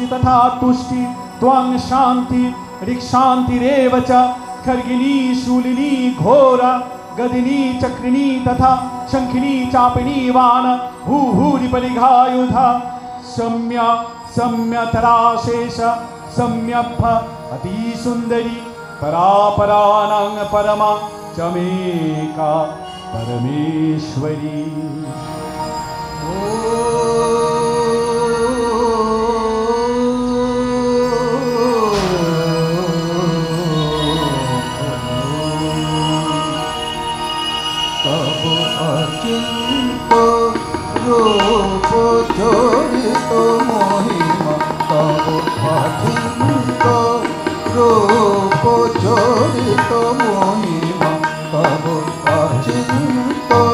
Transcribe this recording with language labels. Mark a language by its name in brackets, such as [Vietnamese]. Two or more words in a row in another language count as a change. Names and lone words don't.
[Sanskrit] तथा तुष्टि त्वं शान्ति ऋक्शान्तिरेव च खर्गिणी शूलिनी घोरा गदिनी चक्रिणी तथा शङ्खिनी चापिनी वान भूभूरि परिघायुधा सम्य सम्यतराशेष सम्यक् अतिसुन्दरी परापराणां परमा चमेका परमेश्वरी। [Bangla] তব অচিন্ত রূপ চরিত মহিমা, তব অচিন্ত রূপ চরিত মহিমা, তব অচিন্ত